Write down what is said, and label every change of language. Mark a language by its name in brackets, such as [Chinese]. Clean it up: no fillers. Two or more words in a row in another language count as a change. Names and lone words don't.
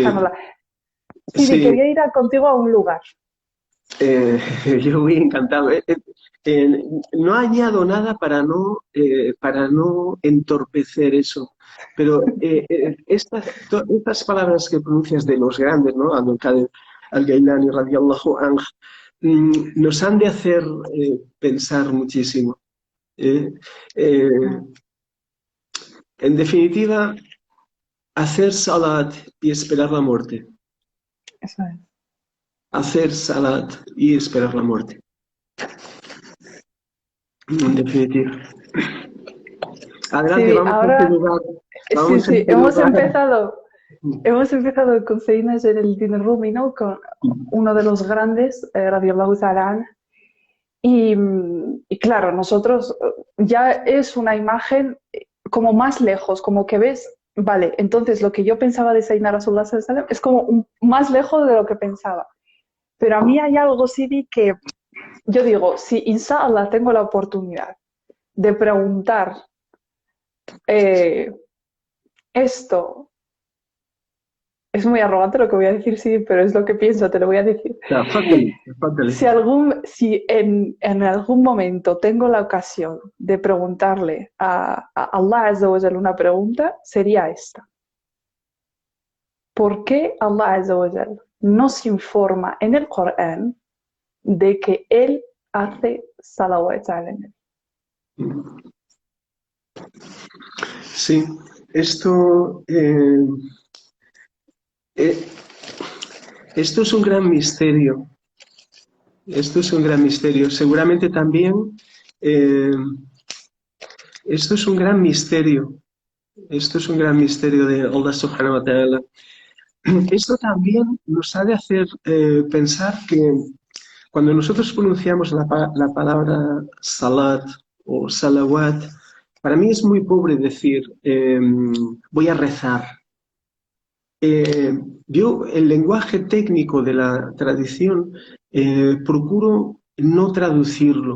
[Spanish] sí, sí. quería ir contigo a un lugar. Yo muy encantado. No añado nada para no entorpecer eso, pero estas palabras que pronuncias de los grandes, ¿no? Abdul Qadir al-Gailani, [Arabic] رضي الله عنه, [Spanish] nos han de hacer pensar muchísimo. En definitiva, hacer salat y esperar la muerte. Eso es. Hacer salat y esperar la muerte. En definitiva. Adelante, Sí, vamos a ahora, lugar. sí, hemos empezado con Sayyidina Jalaluddin Rumi, ¿no? Con uno de los grandes, [Arabic] رضي الله تعالى عنه. [Spanish] Y claro, nosotros ya es una imagen como más lejos, como que ves, vale, entonces lo que yo pensaba de [Arabic] سيدنا رسول الله صلى الله عليه وسلم [Spanish] es como más lejos de lo que pensaba. Pero a mí hay algo, Sidi, que yo digo, si inshallah tengo la oportunidad de preguntar esto, es muy arrogante lo que voy a decir, sí, pero es lo que pienso, te lo voy a decir. Si en algún momento tengo la ocasión de preguntarle a [Arabic] الله عز وجل [Spanish] una pregunta, sería esta. ¿Por qué [Arabic] الله عز وجل [Spanish] nos informa en el Corán de que Él hace [Arabic] صلوات على النبي? [Spanish] Sí, esto es un gran misterio. Esto es un gran misterio. Seguramente también esto es un gran misterio. Esto es un gran misterio de [Arabic] الله سبحانه وتعالى. [Spanish] Esto también nos ha de hacer pensar que cuando nosotros pronunciamos la palabra salat o salawat, para mí es muy pobre decir, voy a rezar. Yo, el lenguaje técnico de la tradición, procuro no traducirlo.